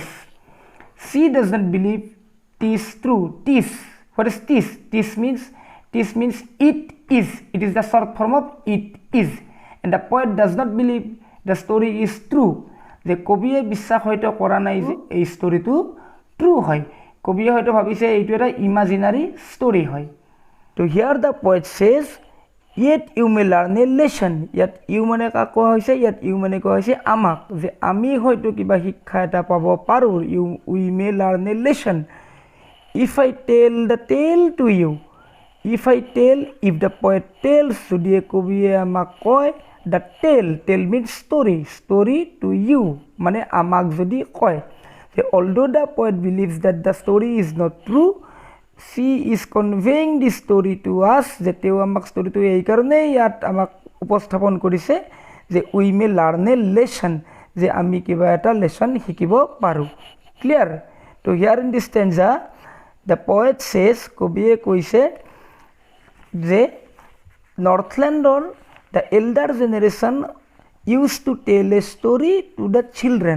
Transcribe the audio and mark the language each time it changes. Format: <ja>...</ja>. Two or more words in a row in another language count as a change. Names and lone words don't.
<en>She does not believe tis true. Tis, what is tis? Tis means it is. It is the short form of it is. And the poet does not believe the story is true.</en> <as>যে কবিয়ে বিশ্বাস হয়তো কৰা নাই যে এই</as> <en>story true</en> <as>হয়। কবিয়ে হয়তো ভাবিছে এইটো এটা</as> <en>imaginary story</en> <as>হয়।</as> <en>তো here the poet says yet you may learn a lesson.</en> <as>ইয়াত ইউ মানে কাক কোৱা হৈছে? ইয়াত ইউ মানে কোৱা হৈছে আমাক, যে আমি হয়তো কিবা শিক্ষা এটা পাব পাৰোঁ।</as> <en>We may learn a lesson if I tell the tale to you. If I tell, if the poet tells,</en> <as>যদি কবিয়ে আমাক কয়</as> <en>the tale means story to you,</en> <as>মানে আমাক যদি কয় যে</as> <en>although the poet believes that the story is not true, she is conveying this story to us,</en> <as>যে তেওঁ আমাক ষ্টৰিটো এই কাৰণেই ইয়াত আমাক উপস্থাপন কৰিছে যে</as> <en>we may learn a lesson,</en> <as>যে আমি কিবা এটা লেছন শিকিব পাৰোঁ। ক্লিয়াৰ?</as> <en>So here in this stanza the poet says,</en> <as>কবিয়ে কৈছে যে নৰ্থলেণ্ডৰ</as> <en>the elder generation use to tell a story to the children.</en>